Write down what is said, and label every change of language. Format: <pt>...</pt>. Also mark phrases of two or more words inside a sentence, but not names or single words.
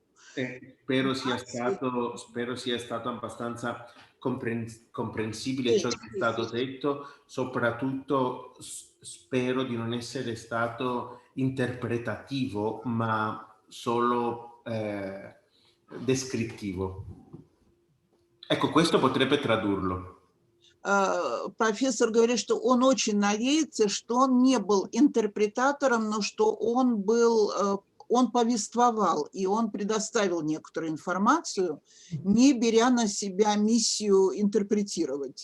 <it>Spero sia stato abbastanza comprensibile ciò che è stato detto, soprattutto spero di non essere stato interpretativo, ma solo descrittivo. Ecco, questo potrebbe tradurlo.</it> <ru>Профессор говорит, что он очень надеется, что он не был интерпретатором, но что он повествовал, и он предоставил некоторую информацию, не беря на себя миссию интерпретировать.</ru>